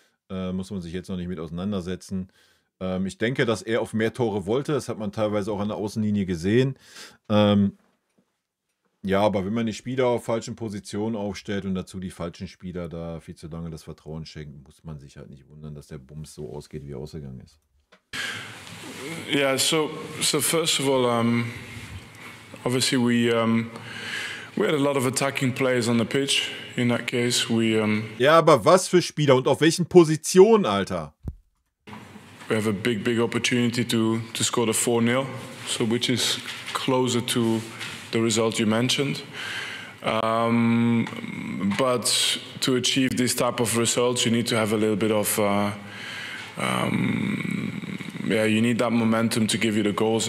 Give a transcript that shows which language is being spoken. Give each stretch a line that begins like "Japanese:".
German: Muss man sich jetzt noch nicht mit auseinandersetzen. Ich denke, dass er auf mehr Tore wollte. Das hat man teilweise auch an der Außenlinie gesehen. Ja, aber wenn man die Spieler auf falschen Positionen aufstellt und dazu die falschen Spieler da viel zu lange das Vertrauen schenken, muss man sich halt nicht wundern, dass der Bums so ausgeht, wie er ausgegangen ist.
English: Yeah, so first of all, obviously we had a lot of attacking players on the pitch. In that case,
German: Ja, aber was für Spieler und auf welchen Positionen, Alter?
English: we have a big opportunity to score the 4-0, so which is closer to the result you mentioned. But to achieve this type of results, you need to have a little bit of, you need that momentum to give you the goals.